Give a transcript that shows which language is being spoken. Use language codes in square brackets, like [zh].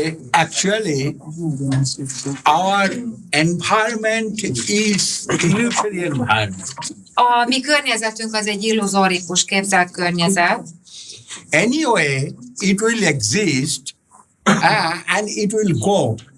[en] Actually, our environment is illusory environment. [hu] A mi környezetünk az egy illuzórikus képzelt környezet. [en] Anyway, it will exist and it will go.